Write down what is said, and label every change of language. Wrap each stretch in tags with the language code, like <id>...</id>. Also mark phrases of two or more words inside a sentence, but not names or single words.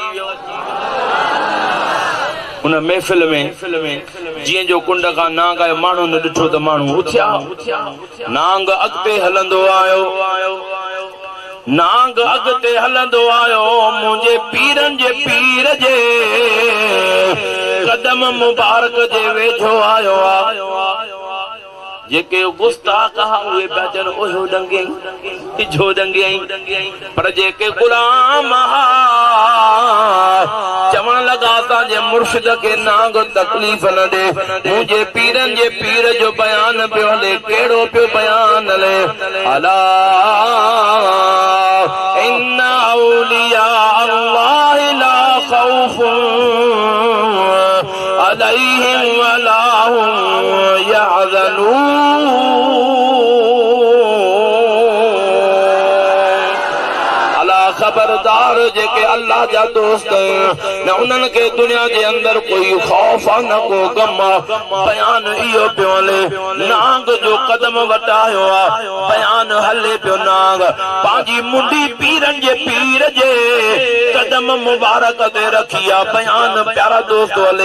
<sd>उन महफ़िल में जीअं जो कुंड खां नांग आयो माण्हू न ॾिठो त माण्हू उथिया नांग अॻिते हलंदो आयो नांग अॻिते हलंदो आयो मुंहिंजे पीरनि जे पीर जे कदम मुबारक जे वेझो आयो जेके गुस्ताख उहे पिया चवनि ओहो डंगे तिझो डंगे पर जेके गुलाम चवण लॻा तव्हांजे मुर्शिद खे नांग तकलीफ़ न ॾे मुंहिंजे पीरनि जे पीर जो बयान पियो हले कहिड़ो पियो बयान हले अला</sd> <ar>إن أولياء الله لا خوف عليهم ولا هم يحزنون</ar> <sd>खबरदार जेके अल्लाह जा दोस्त न उन्हनि खे दुनिया जे अंदर कोई खौफ न को गम बयान इहो पियो हले नांग जो कदम वटायो बयान हले पियो नांग पंहिंजी मुंडी पीरनि जे पीर जे कदम मुबारक ते रखी बयान प्यारा दोस्त हले</sd>